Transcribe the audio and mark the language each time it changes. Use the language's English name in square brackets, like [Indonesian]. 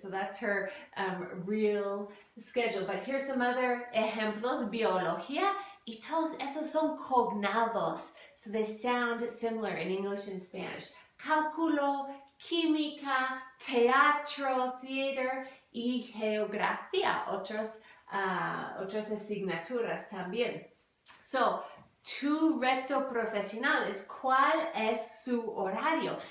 [English] So that's her real schedule. But here's some other ejemplos. [Spanish] Biología, y todos esos son cognados. [English] So they sound similar in English and Spanish. [Spanish] Cálculo, química, teatro, theater y geografía. Otras asignaturas también. So, tu reto profesional es cuál es su horario.